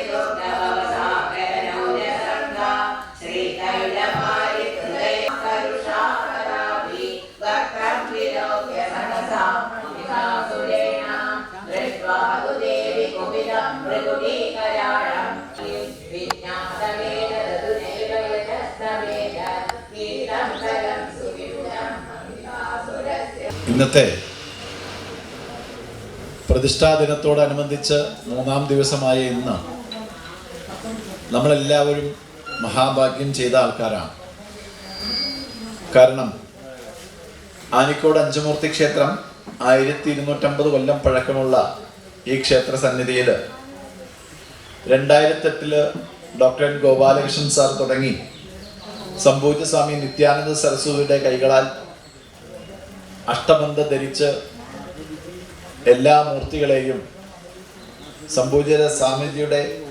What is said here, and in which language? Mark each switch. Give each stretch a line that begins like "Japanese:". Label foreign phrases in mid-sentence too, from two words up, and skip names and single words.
Sanskrit: दुर्गभवसा करणौजसङ्गा श्रीतैलपारिहृदय करुषाकराभि वक्रं विलोक्य सहसां सुरेण दृष्ट्वा तु देवि कुपिलं मृगुटीकराळं विज्ञातवेद ददुनैव यशस्तवेद नीलं कलं सुविपुलं महिषासुरस्य.
Malayalam: ഇന്നത്തെ പ്രതിഷ്ഠാ ദിനത്തോടനുബന്ധിച്ച് 3-ാം ദിവസമായ ഇന്ന് നമ്മളെല്ലാവരും മഹാഭാഗ്യം ചെയ്ത ആൾക്കാരാണ്. കാരണം ആനിക്കോട് അഞ്ചുമൂർത്തി ക്ഷേത്രം 1250 കൊല്ലം പഴക്കമുള്ള ഈ ക്ഷേത്ര സന്നിധിയിൽ 2008 ഡോക്ടർ എൻ ഗോപാലകൃഷ്ണൻ സാർ തുടങ്ങി സംഭൂജ്യ സ്വാമി നിത്യാനന്ദ സരസ്വതിയുടെ കൈകളാൽ അഷ്ടബന്ധ ധരിച്ച് എല്ലാ മൂർത്തികളെയും സംഭൂജ്യ സ്വാമിജിയുടെ